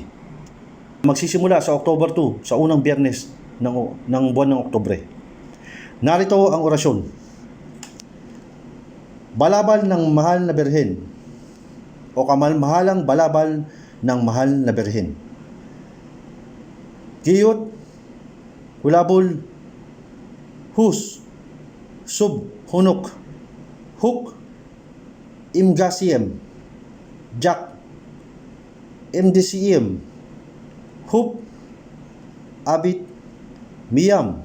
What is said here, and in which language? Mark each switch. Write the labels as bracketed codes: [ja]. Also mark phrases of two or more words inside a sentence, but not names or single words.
[tl] Magsisimula sa October 2, sa unang biyernes ng buwan ng Oktubre. Narito ang orasyon. Balabal ng mahal na Birhen o kamalmahalang balabal ng mahal na Birhen. Giyot, hulabol, hus, sub, hunok, hook, imgasiem, jak, mdcm, hup, abit, miyam,